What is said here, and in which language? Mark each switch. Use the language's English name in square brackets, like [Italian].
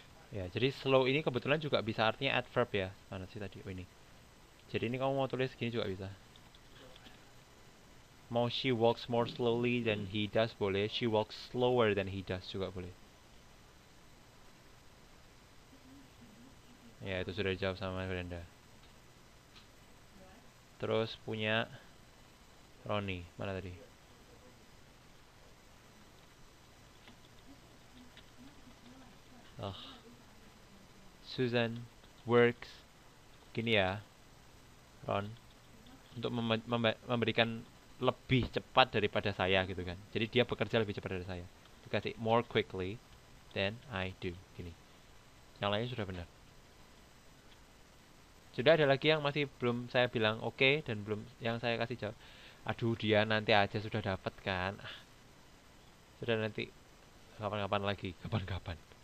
[Indonesian] Ya, jadi slow ini kebetulan juga bisa artinya adverb ya. Mana sih tadi? Oh ini. Jadi ini kamu mau tulis gini juga bisa. Mau [English] she walks more slowly than he does [Indonesian] boleh. [English] She walks slower than he does [Indonesian] juga boleh. Ya, itu sudah dijawab sama Brenda. Terus punya Roni. Mana tadi? [English] Oh, Susan works. [Indonesian] Gini ya, Ron. Untuk memberikan lebih cepat daripada saya gitu kan. Jadi dia bekerja lebih cepat dari saya. Dikasih [English] more quickly than I do. [Indonesian] Gini. Yang lainnya sudah benar. Sudah ada lagi yang masih belum saya bilang oke dan belum yang saya kasih jawab. Aduh dia nanti aja sudah dapat kan. Sudah nanti kapan-kapan lagi, kapan-kapan.